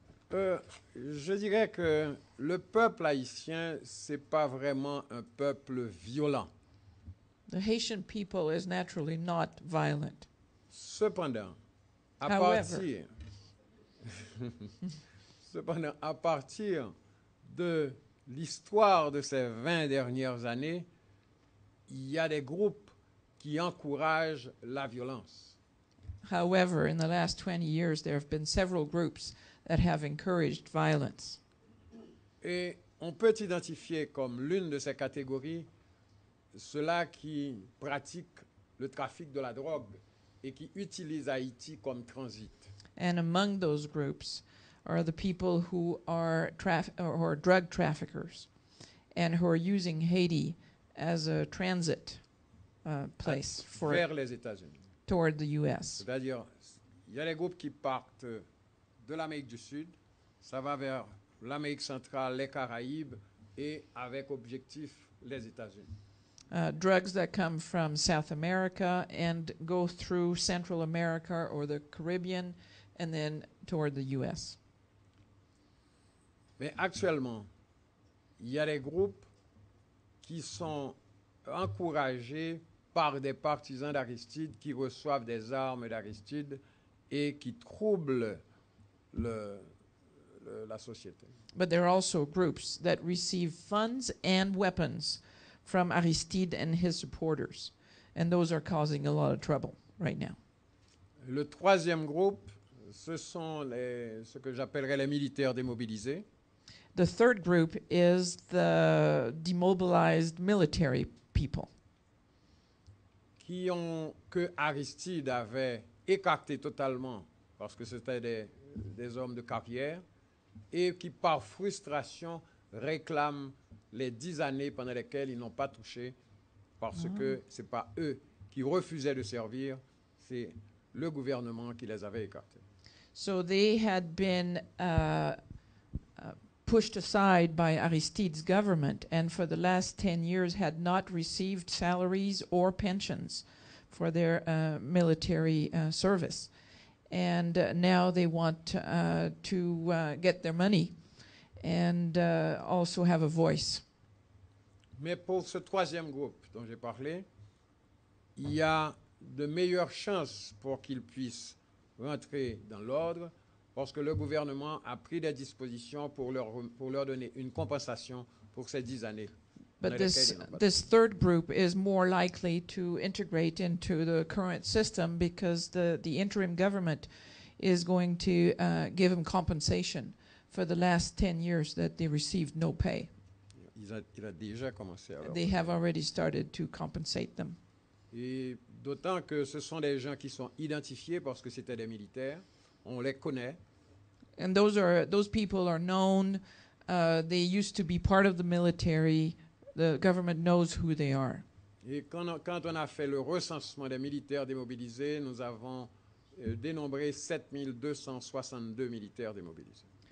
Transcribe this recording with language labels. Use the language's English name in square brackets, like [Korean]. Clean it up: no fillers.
[French] Je dirais que le peuple haïtien, c'est pas vraiment un peuple violent. [English] The Haitian people is naturally not violent. [French] Cependant, à [English] However. [French] partir, cependant, à partir de l'histoire de ces 20 dernières années, il y a des groupes qui encouragent la violence. [English] However, in the last 20 years, there have been several groups that have encouraged violence. [French] Et on peut identifier comme l'une de ces catégories ceux-là qui pratiquent le trafic de la drogue et qui utilisent Haïti comme transit. [English] And among those groups are the people who are drug traffickers and who are using Haiti as a transit place [French] Vers les États-Unis. [English] toward the U.S. [French] C'est-à-dire, il y a des groupes qui partent de l'Amérique du Sud, ça va vers l'Amérique centrale, les Caraïbes, et avec objectif les États-Unis. [English] Drugs that come from South America and go through Central America or the Caribbean and then toward the U.S. [French] Mais actuellement, il y a des groupes qui sont encouragés par des partisans d'Aristide qui reçoivent des armes d'Aristide et qui troublent la société. [English] But there are also groups that receive funds and weapons from Aristide and his supporters. And those are causing a lot of trouble right now. [French] Le troisième groupe, ce sont ce que j'appellerais les militaires démobilisés. [English] The third group is the demobilized military people [French] Que Aristide avait écarté totalement parce que c'était des hommes de carrière et qui par frustration réclament les 10 années pendant lesquelles ils n'ont pas touché parce que ce n'est pas eux qui refusaient de servir, c'est le gouvernement qui les avait écartés. [English] So they had been pushed aside by Aristide's government and for the last 10 years had not received salaries or pensions for their military service. And now they want to get their money and also have a voice. [French] Mais pour ce troisième groupe dont j'ai parlé, il y a de meilleures chances pour qu'ils puissent rentrer dans l'ordre parce que le gouvernement a pris des dispositions pour leur donner une compensation pour ces 10 années. [English] But this third group is more likely to integrate into the current system because the interim government is going to give them compensation for the last 10 years that they received no pay. [French] Il a déjà commencé à [English] They have already started to compensate them. [French] Et d'autant que ce sont des gens qui sont identifiés parce que c'était des militaires, on les connaît. [English] And those people are known. They used to be part of the military. The government knows who they are. [French] Et quand on a fait le recensement des militaires démobilisés, nous avons dénombré 7262 militaires démobilisés.